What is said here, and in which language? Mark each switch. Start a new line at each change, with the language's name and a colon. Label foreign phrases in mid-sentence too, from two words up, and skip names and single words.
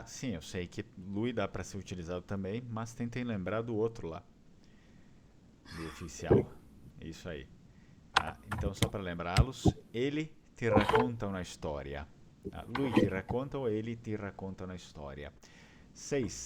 Portuguese: Sim, eu sei que Lui dá para ser utilizado também, mas tentem lembrar do outro lá, do oficial. Isso aí. Tá? Então, só para lembrá-los, ele te racconta uma história. Tá?
Italian: Lui ti racconta
Portuguese: ou ele
Italian: ti racconta
Portuguese: uma história. 6.